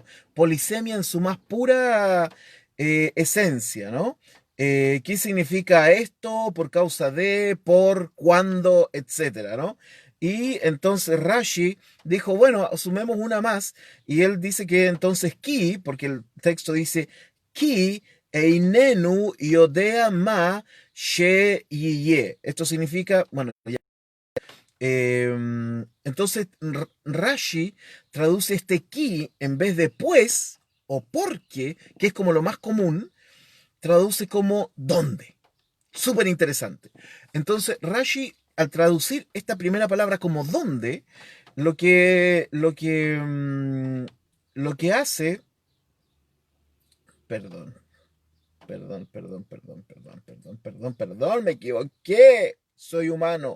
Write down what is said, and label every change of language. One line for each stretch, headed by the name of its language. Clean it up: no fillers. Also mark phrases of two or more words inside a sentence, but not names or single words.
Spanish: Polisemia en su más pura esencia, ¿no? ¿Qué significa esto? Por causa de, por, cuándo, etcétera, ¿no? Y entonces Rashi dijo, bueno, asumemos una más. Y él dice que entonces ki, porque el texto dice
Hebrew: כי איננו יודע מה שיהיה.
Spanish: Esto significa, bueno, ya. Entonces Rashi traduce este ki en vez de pues o porque, que es como lo más común, traduce como dónde. Súper interesante. Entonces, Rashi, al traducir esta primera palabra como dónde, lo que hace, perdón, perdón, me equivoqué, soy humano.